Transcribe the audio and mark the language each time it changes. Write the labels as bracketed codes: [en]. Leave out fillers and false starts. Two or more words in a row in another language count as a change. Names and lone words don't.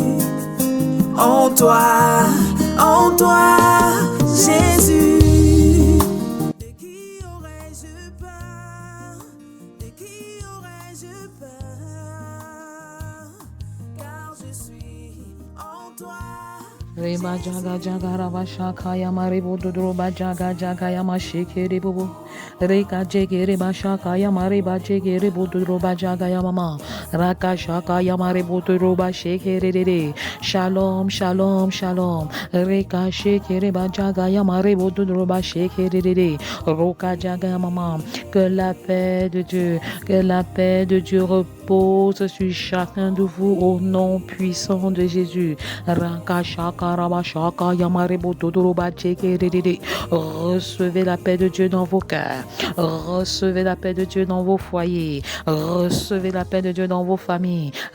[fr] En toi, Jésus. De qui aurais-je peur? De qui aurais-je peur? Car je suis en toi. Reba jaga jaga raba shaka yama rebo dodroba jaga jaga yama sheke rebo reka jeke reba shaka yama reba jeke rebo dodroba jaga yama raka shaka yama rebo dodroba sheke rere shalom shalom shalom reka sheke reba jaga yama rebo dodroba sheke rere roka jaga yama. Que la paix de Dieu repose sur chacun de vous au nom puissant de Jésus. Raka shaka recevez la paix de Dieu dans vos cœurs, recevez la paix de Dieu dans vos foyers, recevez la paix de Dieu dans vos familles.